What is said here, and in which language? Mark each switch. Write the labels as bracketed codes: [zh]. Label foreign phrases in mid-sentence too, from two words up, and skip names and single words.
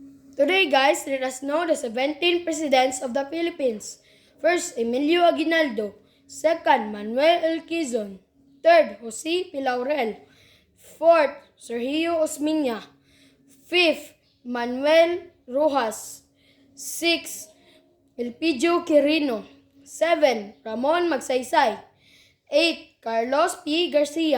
[en] Today, guys, let us know the 17 presidents of the Philippines. First, Emilio Aguinaldo. Second, Manuel L. Quezon. Third, Jose P. Laurel. Fourth, Sergio Osmeña. Fifth, Manuel Rojas. Sixth, Elpidio Quirino. 7. Ramon Magsaysay. 8. Carlos P. Garcia.